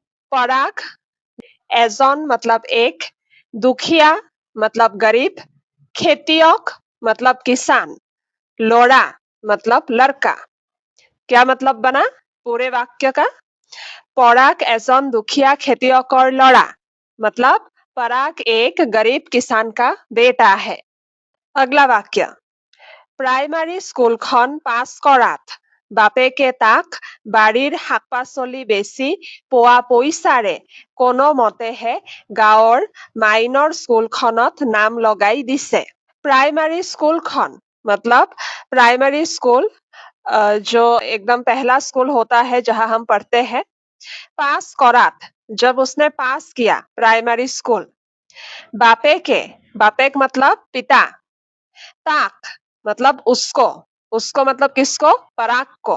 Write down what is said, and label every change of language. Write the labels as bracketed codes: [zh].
[hi] पराग एजन मतलब एक, दुखिया मतलब गरीब, खेतियक मतलब किसान, लड़ा मतलब लड़का। क्या मतलब बना पूरे वाक्य का? पराग एजन दुखिया खेतियकर लड़ा मतलब पराग एक गरीब किसान का बेटा है। अगला वाक्य, [as] प्राइमारी स्कुलখন पास কৰাত বাপেকে তাক বাড়িৰ শাক-পাচলি বেচি পোৱা পইচাৰে কোনো মতেহে গাঁৱৰ মাইনৰ স্কুলখনত নাম লগাই দিছে। [hi] प्राइमरी स्कूलখন मतलब प्राइमरी स्कूल जो एकदम पहला स्कूल होता है जहां हम पढ़ते हैं। पास करात जब उसने पास किया प्राइमरी स्कूल। बापेके, बापेक मतलब पिता, ताक मतलब उसको, उसको मतलब किसको? पराग को।